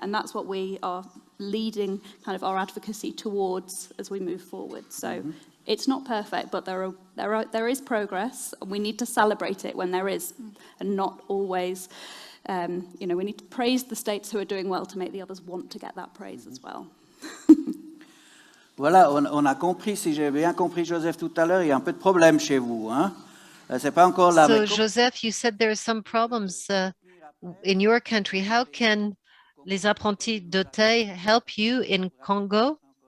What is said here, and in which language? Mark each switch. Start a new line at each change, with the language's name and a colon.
English: And that's what we are leading kind of our advocacy towards as we move forward. So it's not perfect, but there is progress, and we need to celebrate it when there is, and not always, we need to praise the states who are doing well to make the others want to get that praise as well.
French: Voilà, on a compris, si j'ai bien compris Joseph tout à l'heure, il y a un peu de problème chez vous, hein? C'est pas encore là.
English: So Joseph, you said there are some problems in your country. How can les apprentis d'Auteuil help you in Congo?